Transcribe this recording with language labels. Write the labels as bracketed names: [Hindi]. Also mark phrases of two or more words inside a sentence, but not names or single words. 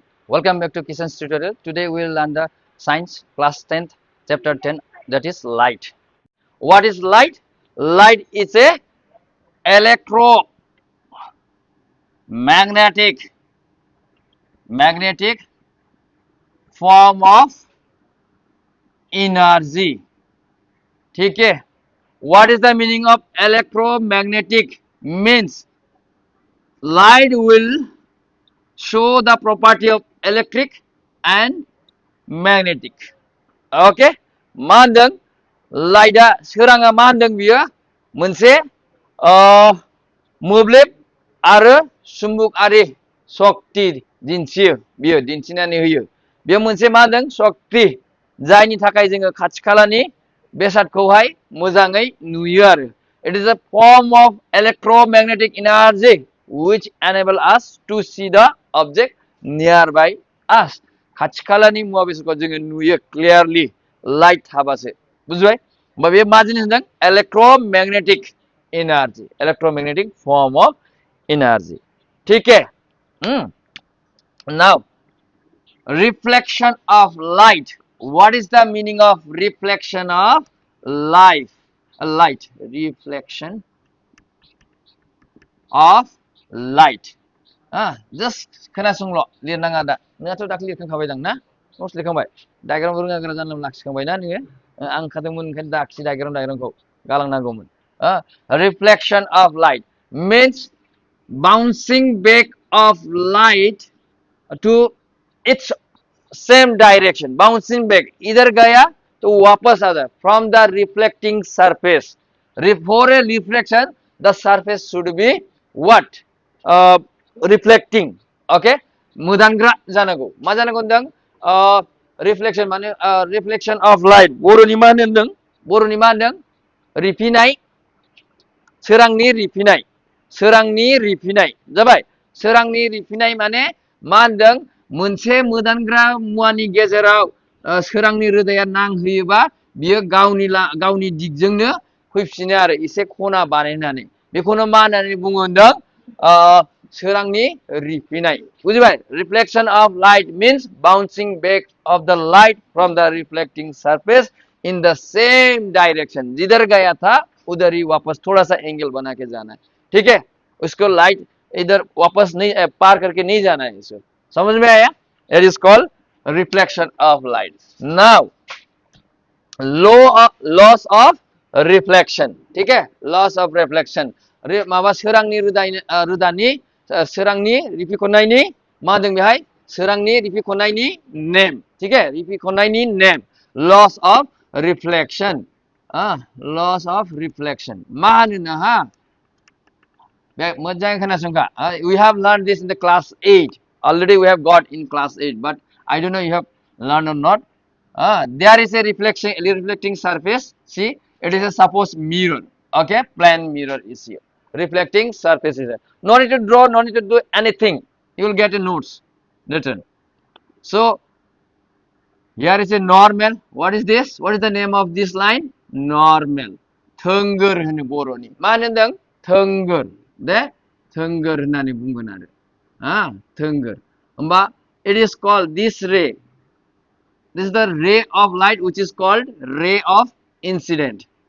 [English] Welcome back to Kishan's tutorial. Today we will learn the science class 10th chapter 10, that is light. What is light? Light is a electromagnetic magnetic form of energy. [Hindi] ठीक है. [English] What is the meaning of electromagnetic? Means light will show the property of electric and magnetic. Oke, [Bodo] मा होनदों लाइटआ सोराङा मा होनदों बियो मोनसे मोब्लिब आरो सुम्बुकारि सक्ति दिन्थियो बियो दिन्थिनानै होयो बेयो मोनसे मा होनदों सक्ति जायनि थाखाय जोङो खाथि खालानि बेसादखौहाय मोजाङै नुयो आरो [English] it is a form of electromagnetic energy which enable us to see the object nearby us [Bodo] खाथि खालानि मुवा बेसादखौ जोङो नुयो [English] clearly light [Bodo] थाबासो बुजिबाय होमबा बे मा जिनिस होनदों [English] electromagnetic form of energy [Hindi] ठीक है [English] नाउ reflection of light. What is the meaning of reflection of light? Light. Reflection of light. [Bodo] Just खोनासंल' लिरनाङा दा नोंहाथ' दाख्लै लिरखांखाबाय दां ना न'ट्स लिरखांबाय डायग्राम रोङा गोरा जानला लाखिखांबाय ना नोङो आं खादोंमोन ओंखायनो दाखिसै डायग्रामखौ गालांनांगौमोन [English] reflection of light means bouncing back of light to its same direction bouncing back [Hindi] इधर गया तो वापस आता [English] from the reflecting surface for a reflection the surface should be what reflecting okay [Bodo] मोदानग्रा जानांगौ मा जानांगौ होनदों [English] reflection माने reflection of light [Bodo] बर'नि मा होनदों रिफिनाय सोरांनि रिफिनाय जाबाय सोरांनि रिफिनाय माने मा होनदों मोनसे मोदानग्रा मुवानि गेजेराव सोरांनि रोदाया नांहोयोबा बियो गावनि दिगजोंनो फैफिनो आरो एसे खना बानायनानै बेखौनो मा होननानै बुङो होनदों सोरांनि रिफिनाय बुजिबाय [English] reflection of light means bouncing back of the light from the reflecting surface in the same direction [Hindi] जिधर गया था उधर ही वापस थोड़ा सा एंगल बना के जाना है ठीक है उसको लाइट इधर वापस नहीं पार करके नहीं जाना है इसको समझ में आया [English] it is called reflection of light now laws of reflection [Hindi] ठीक है [English] laws of reflection [Bodo] माबा सोरांनि रोदानि सोरांनि रिफिखननायनि मा होनदों बेहाय सोरांनि रिफिखननायनि नेम [Hindi] ठीक है [Bodo] रिफिखननायनि नेम [English] laws of reflection laws of reflection [Bodo] मा होनो ना हा मोजाङै खोनासंखा [English] we have learned this in the class 8 already we have got in class 8 but I don't know you have learned or not there is a reflecting surface see it is a suppose mirror okay plain mirror is here reflecting surface is there no need to draw no need to do anything you will get a notes written so here is a normal what is this what is the name of this line normal [Bodo] थोंगोर होनो बर'नि मा होनदों थोंगोर दे थोंगोर होननानै बुंगोन आरो थोंगोर होमबा [English] it is called this ray this is the ray of light which is called ray of incident